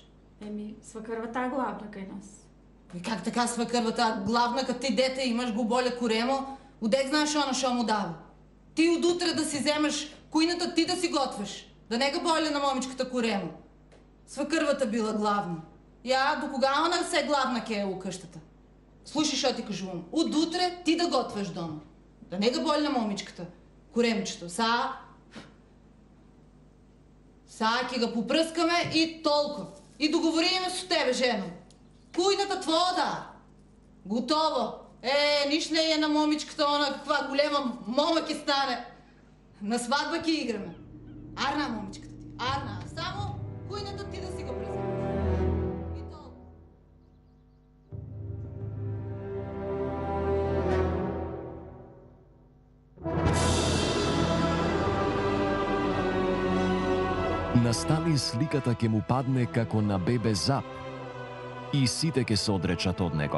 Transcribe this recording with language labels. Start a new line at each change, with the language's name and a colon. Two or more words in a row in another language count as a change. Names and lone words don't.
Bulgarian: Еми свакървата е главна кай нас. И как така свакървата главна, като ти дете имаш го боля коремо? Одек знаеш она шо му дава? Ти от утре да си вземаш куйната, ти да си готвиш. Да не га боля на момичката коремо. Свакървата била главна. Я до кога она се главна ке е у къщата? Слушай, шо ти кажувам. От утре ти да готваш дома. Да не га боля на момичката коремчето. Са ки га попръскаме и толкова. И договориме с тебе, жено. Куйната твоя да. Готово. Ниш не е на момичката, она каква голема мома ки стане. На сватба ки играме. Арна момичката ти. Арна, само кујнето ти да си го преземеш. И толку.
Macedonian: На Сталин сликата ќе му падне како на бебе зап и сите ќе се одречат од него.